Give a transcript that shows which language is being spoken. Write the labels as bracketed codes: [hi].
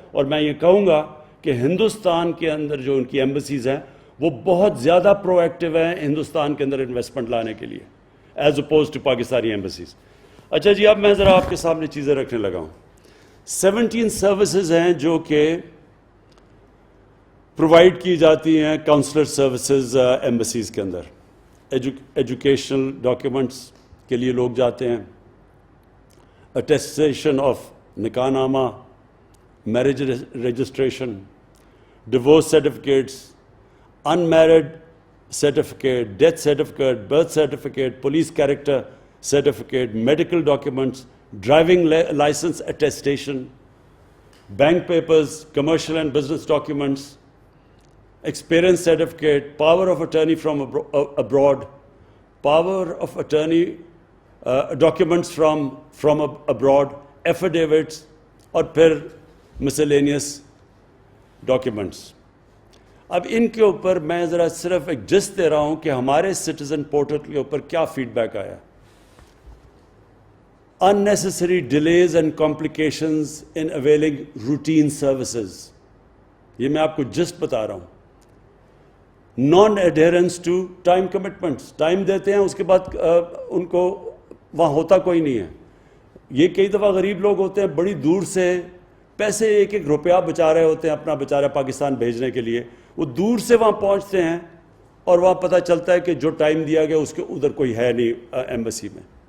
[ur] اور میں یہ کہوں گا کہ ہندوستان کے اندر جو ان کی ایمبیسیز ہیں وہ بہت زیادہ پرو ایکٹیو ہیں ہندوستان کے اندر انویسٹمنٹ لانے کے لیے [en] as opposed to [ur] Pakistani embassies. اچھا جی, اب میں ذرا آپ کے سامنے چیزیں رکھنے لگا ہوں. 17 سروسز ہیں جو کہ پرووائڈ کی جاتی ہیں, کاؤنسلر سروسز ایمبیسیز کے اندر. ایجوکیشنل ڈاکیومنٹس کے لیے لوگ جاتے ہیں, [en] attestation of نکاح نامہ, marriage registration, divorce certificates, unmarried certificate, death certificate, birth certificate, police character certificate, medical documents, driving license attestation, bank papers, commercial and business documents, experience certificate, power of attorney from abroad, power of attorney documents from abroad, affidavits, [ur] اور پھر [en] miscellaneous documents. [ur] اب ان کے اوپر میں ذرا صرف ایک just they رہا ہوں کہ ہمارے سٹیزن پورٹل کے اوپر کیا فیڈ بیک آیا. [en] unnecessary delays and complications in availing routine services. [ur] یہ میں آپ کو جسٹ بتا رہا ہوں. [en] non adherence to time commitments. [ur] Time دیتے ہیں اس کے بعد ان کو وہاں ہوتا کوئی نہیں ہے. یہ کئی دفعہ غریب لوگ ہوتے ہیں بڑی دور سے پیسے ایک ایک روپیہ بچا رہے ہوتے ہیں اپنا بیچارہ پاکستان بھیجنے کے لیے, وہ دور سے وہاں پہنچتے ہیں اور وہاں پتہ چلتا ہے کہ جو ٹائم دیا گیا اس کے ادھر کوئی ہے نہیں ایمبیسی میں.